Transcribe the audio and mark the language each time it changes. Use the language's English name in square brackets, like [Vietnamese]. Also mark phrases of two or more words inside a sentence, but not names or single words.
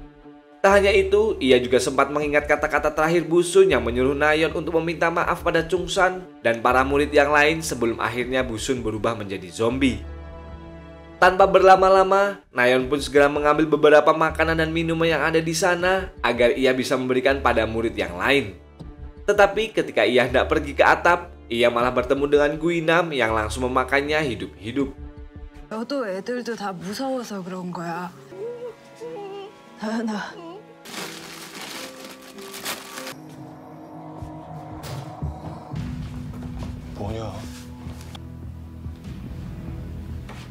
[Indonesian] Tak hanya itu, ia juga sempat mengingat kata-kata terakhir Busun yang menyuruh Nayeon untuk meminta maaf pada Chung Sang dan para murid yang lain sebelum akhirnya Busun berubah menjadi zombie. Tanpa berlama-lama, Nayeon pun segera mengambil beberapa makanan dan minuman yang ada di sana agar ia bisa memberikan pada murid yang lain. Tetapi ketika ia hendak pergi ke atap, ia malah bertemu dengan Guinam yang langsung memakannya hidup-hidup. [Korean] 너도 애들도 다 무서워서 그런 거야. 나연아. 뭐냐?